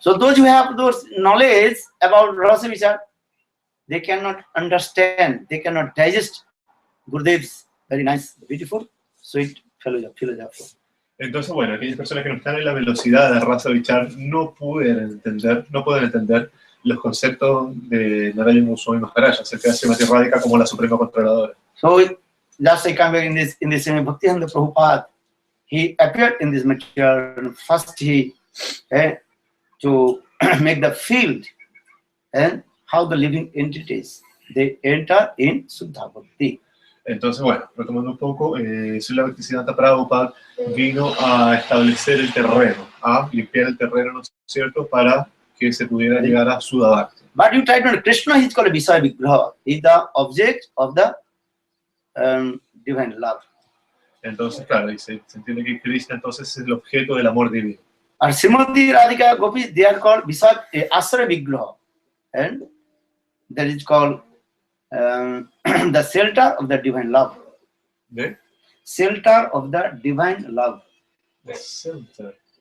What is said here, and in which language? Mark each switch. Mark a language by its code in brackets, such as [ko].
[en] So those who have those knowledge about Rasa Vichar, they cannot understand, they cannot digest Gurudev's very nice, beautiful, sweet philosophy. [es] Entonces, bueno, aquellas personas que no están en la velocidad de Rasa Vichar no pueden entender los conceptos de Narayana Goswami Maharaj acerca de Srimati Radhika como la suprema controladora. [en] So just like I'm in this Bhaktivedanta Prabhupada, he appeared in this material. First he to make the field and how the living entities they enter in Suddha Bhakti. [es] Entonces, bueno, retomando un poco, Srila Bhaktisiddhanta Prabhupada vino a establecer el terreno, a limpiar el terreno, ¿no es cierto?, para que se pudiera llegar a Suddha Bhakti. [en] But you try to know, Krishna is called Visaya Vigraha, is the object of the divine love. [es] Entonces, claro, se entiende que Krishna entonces es el objeto del amor divino. [en] And Srimati Radhika Gopis, they are called Visaya Asra Vigraha, and that is called the shelter of the divine love. [es] ¿De? [en] Shelter of the divine love. The shelter.